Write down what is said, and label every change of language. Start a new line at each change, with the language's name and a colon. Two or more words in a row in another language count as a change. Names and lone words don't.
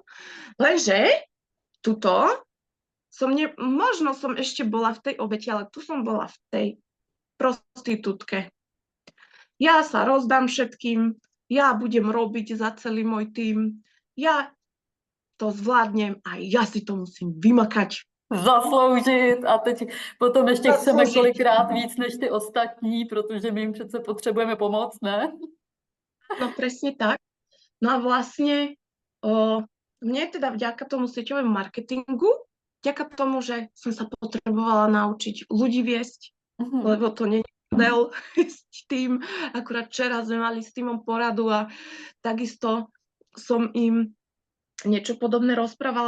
Slovak: Lenže tuto možno som ešte bola v tej obeti, ale tu som bola v tej prostitútke. Ja sa rozdám všetkým, ja budem robiť za celý môj tím, ja to zvládnem a ja si to musím vymakať.
Czech: Zasloužit a teď potom ještě chceme kolikrát víc než ty ostatní, protože my jim přece potřebujeme pomoct, ne?
Slovak: No presne tak. No a vlastne mne teda vďaka tomu sieťovému marketingu, vďaka tomu, že som sa potrebovala naučiť ľudí viesť, lebo to nie je model s tým. Akurát včera sme mali s týmom poradu a takisto som im niečo podobné rozprávala.